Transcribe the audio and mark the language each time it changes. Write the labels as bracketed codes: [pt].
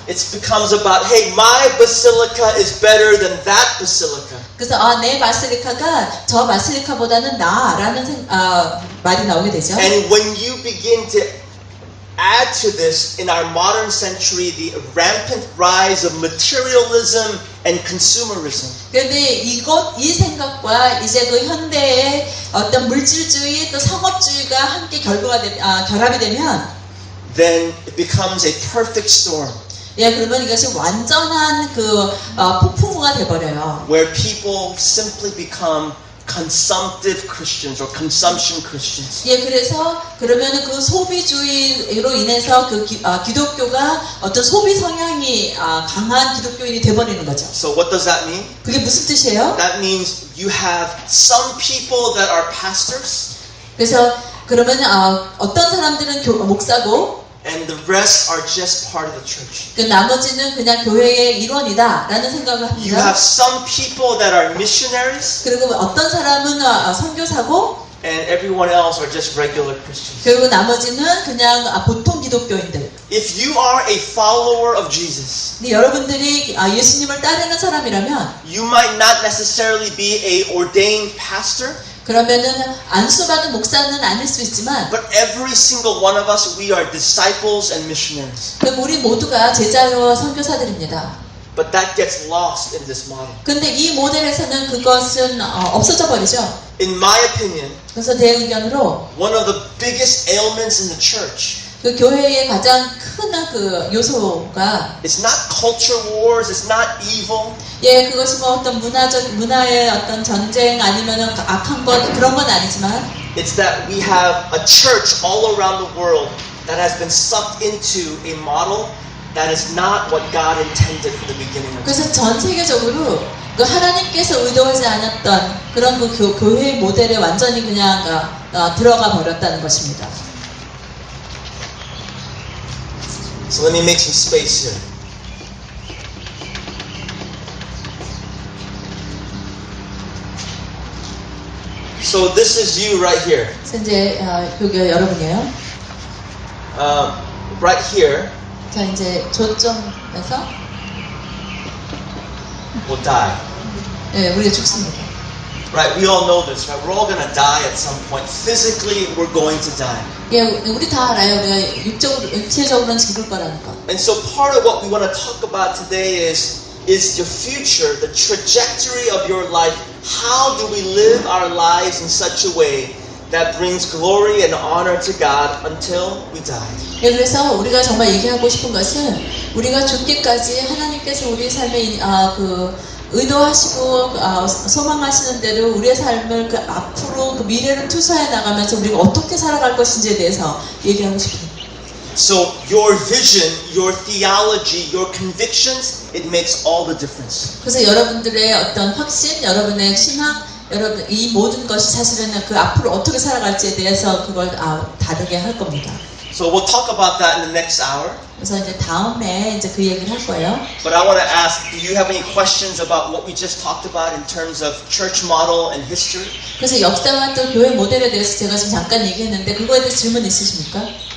[en] It becomes about, hey, my basilica is better than that basilica. [ko] 그래서 내 바실리카가 저 바실리카보다는 나라는 말이 나오게 되죠. [en] And when you begin to add to this, in our modern century, the rampant rise of materialism and consumerism. [ko] 그런데 이 생각과 이제 그 현대의 어떤 물질주의 또 상업주의가 함께 결합이 되면, [en] then it becomes a perfect storm. [ko] 예, 그러면 이것이 완전한 그 폭풍우가 돼버려요. [en] Where people simply become consumptive Christians or consumption Christians. [ko] 예, 그래서 그러면은 그 소비주의로 인해서 그 기독교가 어떤 소비 성향이 강한 기독교인이 돼버리는 거죠. [en] So what does that mean? [ko] 그게 무슨 뜻이에요? [en] That means you have some people that are pastors, [ko] 그래서 그러면 어떤 사람들은 목사고, [en] and the rest are just part of the church. [ko] 그 나머지는 그냥 교회의 일원이다라는 생각을 [en] You have some people that are missionaries, [ko] 그리고 어떤 사람은 선교사고, [en] and everyone else are just regular Christians. [ko] 그리고 나머지는 그냥 보통 기독교인들. [en] If you are a follower of Jesus, [ko] 근데 여러분들이 예수님을 따르는 사람이라면, [en] you might not necessarily be a ordained pastor, [ko] 그러면은 안수받은 목사는 아닐 수 있지만, [en] but every single one of us, we are disciples and missionaries. [ko] 그럼 우리 모두가 제자요 선교사들입니다. [en] But that gets lost in this model. [ko] 근데 이 모델에서는 그것은 없어져 버리죠. [en] In my opinion, [ko] 그래서 제 의견으로 [en] one of the biggest ailments in the church, [ko] 그 교회의 가장 큰 그 요소가, [en] it's not culture wars, it's not evil, [ko] 예, 그것이 뭐 어떤 문화의 어떤 전쟁 아니면은 악한 것 그런 건 아니지만, [en] it's that we have a church all around the world that has been sucked into a model that is not what God intended from the beginning of [ko] 그래서 전 세계적으로 그 하나님께서 의도하지 않았던 그런 그 교회의 모델에 완전히 그냥 들어가 버렸다는 것입니다. [en] So let me make some space here. So this is you right here. [ko] 그래서 이제 여기 여러분이에요. [en] Right here [ko] 자, 이제 조점에서 [en] will die. [ko] 예, 우리가 죽습니다. [en] Right? We all know this, right? We're all going to die at some point. Physically, we're going to die. [ko] 예, 우리 다 알아요. 우리가 육체적으로는 죽을 거라는 거. [en] And so part of what we want to talk about today is your future, the trajectory of your life. How do we live our lives in such a way that brings glory and honor to God until we die? [ko] 예, 그래서 우리가 정말 얘기하고 싶은 것은 우리가 죽기까지 하나님께서 우리 삶에 의도하시고 소망하시는 대로 우리의 삶을 그 앞으로 그 미래를 투사해 나가면서 우리가 어떻게 살아갈 것인지에 대해서 얘기하고 싶습니다. [en] So your vision, your theology, your convictions, it makes all the difference. [ko] 그래서 여러분들의 어떤 확신, 여러분의 신학, 여러분 이 모든 것이 사실은 그 앞으로 어떻게 살아갈지에 대해서 그걸 다르게 할 겁니다. [en] So we'll talk about that in the next hour. [ko] 그래서 이제 다음에 이제 그 얘기를 할 거예요. [en] But I want to ask, do you have any questions about what we just talked about in terms of church model and history? [ko] 그래서 역사와 또 교회 모델에 대해서 제가 지금 잠깐 얘기했는데 그거에 대해서 질문 있으십니까?